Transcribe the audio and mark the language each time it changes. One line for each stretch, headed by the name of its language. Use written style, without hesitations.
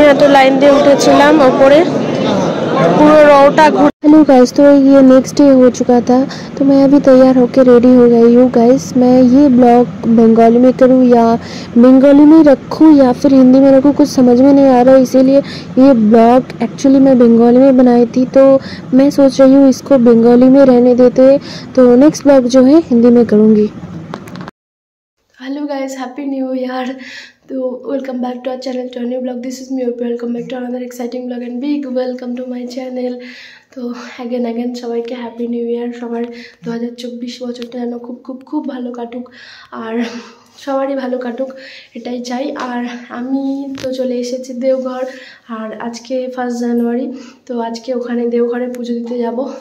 Bangla: এত লাইন দিয়ে उठेছিলাম ऊपरे पूरा रोटा।
Hindi: हेलो गाइस, तो ये नेक्स्ट डे हो चुका था तो मैं अभी तैयार होकर रेडी हो गई हूँ। गाइस मैं ये ब्लॉग बंगाली में करूँ या बंगाली में रखूँ या फिर हिंदी में रखूँ, कुछ समझ में नहीं आ रहा है। इसीलिए ये ब्लॉग एक्चुअली मैं बंगाली में बनाई थी, तो मैं सोच रही हूँ इसको बंगाली में रहने देते, तो नेक्स्ट ब्लॉग जो है हिंदी में करूँगी।
English: Hello guys, happy new year. तो welcome back to our channel to new blog. This is me welcome back to another exciting blog and big welcome to my channel.
Hindi: तो अगेन
Bangla: সবাইকে happy new year. সবার 2024 বছরটা যেন খুব খুব খুব ভালো কাটুক আর সবারই ভালো কাটুক এটাই চাই। আর আমি তো চলে এসেছি দেওঘর, আর আজকে 1 জানুয়ারি, তো আজকে ওখানে দেওঘরে পুজো দিতে যাব।